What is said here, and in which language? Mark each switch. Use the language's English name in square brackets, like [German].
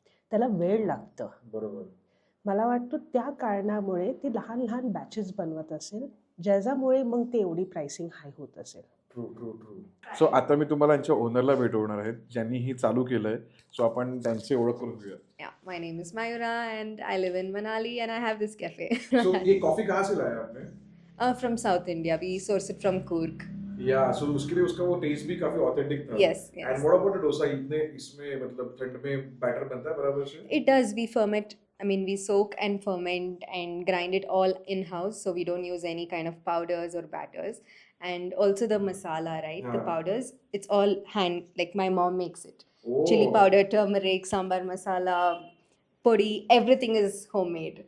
[Marathi] त्याला वेळ लागतं. बरोबर. मला वाटतं त्या कारणामुळे ते लहान लहान बॅचेस बनवत असेल, ज्याच्यामुळे मग ते एवढी प्राइसिंग हाय होत असेल. ट्रू. सो आता मी तुम्हाला यांच्या ओनरला भेटवणार आहे ज्यांनी ही चालू केलंय. सो आपण त्यांची ओळख करून घेऊया. [English] Yeah, my name is Mayura and I live in Manali and I have this cafe. [Hindi] सो ये कॉफी कहाँ से लाया आपने? [English] From South India. We source it from Coorg. [Hindi] या सो उसके लिए उसका वो टेस्ट भी काफी ऑथेंटिक था. [English] Yes. And what about dosa? [Hindi] इतने इसमें मतलब ठंड में बैटर बनता है बराबर से? [English] It does. We ferment. I mean, we soak and ferment and grind it all in-house. So we don't use any kind of powders or batters. And also the masala, right? The powders, it's all hand, like my mom makes it. Chili powder, turmeric, sambar masala, podi, everything is homemade.